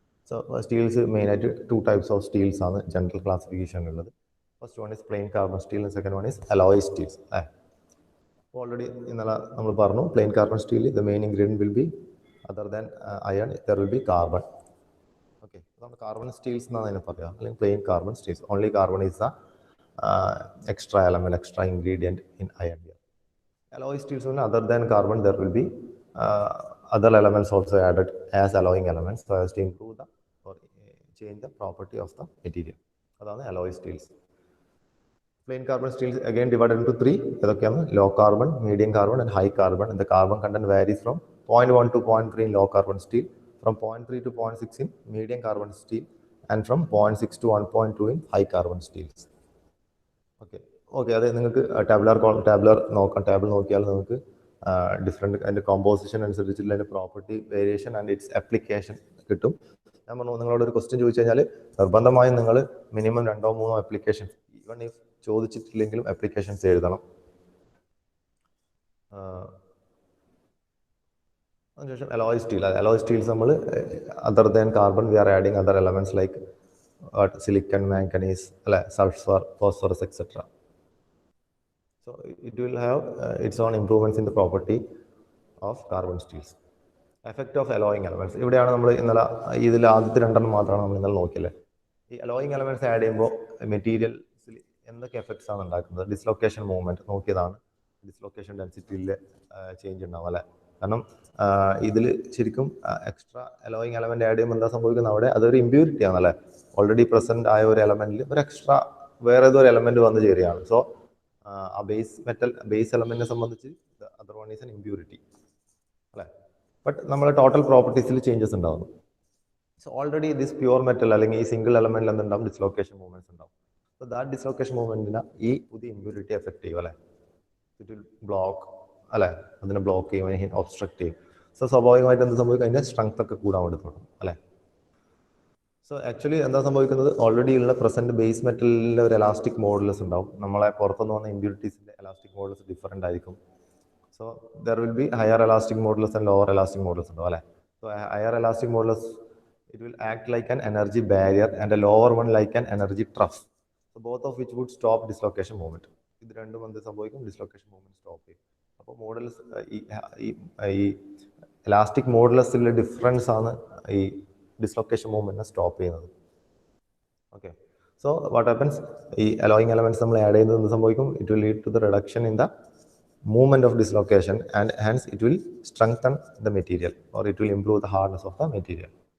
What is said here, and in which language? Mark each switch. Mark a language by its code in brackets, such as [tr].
[ml] So Steels മെയിനായിട്ട് 2 types of Steels ആണ് general ക്ലാസിഫിക്കേഷനിലുള്ളത്. [en] First one is plain carbon steel and second one is alloy steels അല്ലേ. Already [ml] ഇന്നലെ നമ്മൾ പറഞ്ഞു, [en] Plain carbon steel the main ingredient will be other than iron, there will be carbon. [ml] Okay, നമ്മുടെ carbon Steels എന്നാണ് അതിനെ പറയുക, അല്ലെങ്കിൽ plain carbon Steels. [en] Only carbon is the extra element, extra ingredient in iron here. Alloy steels, other than carbon, there will be other elements also added as alloying elements, so as to improve the or change the property of the material. That's the alloy steels. Plain carbon steels again divided into 3. Low carbon, medium carbon, and high carbon. And the carbon content varies from 0.1 to 0.3 in low carbon steel, from 0.3 to 0.6 in medium carbon steel, and from 0.6 to 1.2 in high carbon steels. [ml] Okay, അത് നിങ്ങൾക്ക് tabular നോക്കാം. Table നോക്കിയാൽ നിങ്ങൾക്ക് different അതിൻ്റെ composition അനുസരിച്ചുള്ള അതിൻ്റെ property variation [en] and its application [ml] കിട്ടും. ഞാൻ പറഞ്ഞു, നിങ്ങളോട് ഒരു ക്വസ്റ്റ്യൻ ചോദിച്ചു കഴിഞ്ഞാൽ നിർബന്ധമായും നിങ്ങൾ minimum 2-3 application, [en] even if [ml] ചോദിച്ചിട്ടില്ലെങ്കിലും applications എഴുതണം. [en] അതിനുശേഷം alloy steel. Alloy steels നമ്മൾ other than carbon we are adding other elements like silicon, manganese, sulfur, phosphorus, etc. So it will have its own improvements in the property of carbon steels. Effect of alloying elements. [ml] ഇവിടെയാണ് നമ്മൾ ഇന്നലെ ഇതിൽ ആദ്യത്തെ 2 മാത്രമാണ് നമ്മൾ ഇന്നലെ നോക്കിയല്ലേ. ഈ allowing elements add ചെയ്യുമ്പോൾ മെറ്റീരിയൽസിൽ എന്തൊക്കെ എഫക്ട്സ് ആണ് ഉണ്ടാക്കുന്നത്? ഡിസ്ലൊക്കേഷൻ മൂവ്മെന്റ് നോക്കിയതാണ്. ഡിസ്ലൊക്കേഷൻ ഡെൻസിറ്റിയിൽ ചേഞ്ച് ഉണ്ടാവും അല്ലേ. കാരണം ഇതിൽ ശരിക്കും എക്സ്ട്രാ അലോയിങ് എലമെന്റ് ആഡ് ചെയ്യുമ്പോൾ എന്താ സംഭവിക്കുന്നത്? അവിടെ അതൊരു ഇമ്പ്യൂരിറ്റി ആണല്ലേ. ഓൾറെഡി പ്രസന്റ് ആയ ഒരു എലമെന്റിൽ ഒരു എക്സ്ട്രാ വേറെ ഏതോ ഒരു എലമെന്റ് വന്ന് ചേരുകയാണ്. സോ ആ ബേസ് എലമെന്റിനെ സംബന്ധിച്ച് other one is N impurity അല്ലേ. ബട്ട് നമ്മുടെ ടോട്ടൽ പ്രോപ്പർട്ടീസിൽ ചേഞ്ചസ് ഉണ്ടാവുന്നു. So already this pure metal അല്ലെങ്കിൽ ഈ സിംഗിൾ എലമെന്റിൽ എന്തുണ്ടാവും, ഡിസ്ലൊക്കേഷൻ മൂവ്മെന്റ്സ് ഉണ്ടാവും. സോ ദാറ്റ് ഡിസ്ലൊക്കേഷൻ മൂവ്മെന്റിനെ ഈ പുതിയ ഇമ്പ്യൂരിറ്റി എഫക്ട് ചെയ്യും അല്ലെ, [en] it will block [ml] അല്ലെ, അതിനെ ബ്ലോക്ക് ചെയ്യും, ഒബ്സ്ട്രക്ട് ചെയ്യും. സോ സ്വാഭാവികമായിട്ട് എന്ത് സംഭവിക്കും, അതിന്റെ സ്ട്രെങ്ത് ഒക്കെ കൂടാൻ വേണ്ടി തുടങ്ങും അല്ലെ. സോ ആക്ച്വലി എന്താ സംഭവിക്കുന്നത്, ഓൾറെഡി ഉള്ള പ്രസന്റ് ബേസ് മെറ്റലിലെ ഒരു എലാസ്റ്റിക് മോഡുലസ് ഉണ്ടാവും. നമ്മളെ പുറത്തുനിന്ന് വന്ന ഇമ്പ്യൂരിറ്റീസിന്റെ എലാസ്റ്റിക് മോഡുലസ് ഡിഫറെന്റ് ആയിരിക്കും. [en] so there will be higher elastic modulus [ml] and lower elastic modulus ഉണ്ടാവും അല്ലെ. [en] So higher elastic modulus it will act like an energy barrier and a lower one like an energy trough. So both of which would stop dislocation movement. [ml] ഇത് രണ്ടും എന്ത് സംഭവിക്കും, dislocation movement stop ചെയ്യും. അപ്പോൾ modulus ഈ elastic മോഡുലസിലെ difference ആണ് ഈ dislocation മൂവ്മെന്റിനെ stop ചെയ്യുന്നത്. [en] okay, so what happens, [ml] ഈ അലോയിങ് എലമെന്റ്സ് നമ്മൾ ആഡ് ചെയ്യുന്നത് എന്ത് സംഭവിക്കും, [en] It will lead to the reduction in the movement of dislocation and hence it will strengthen the material or it will improve the hardness of the material.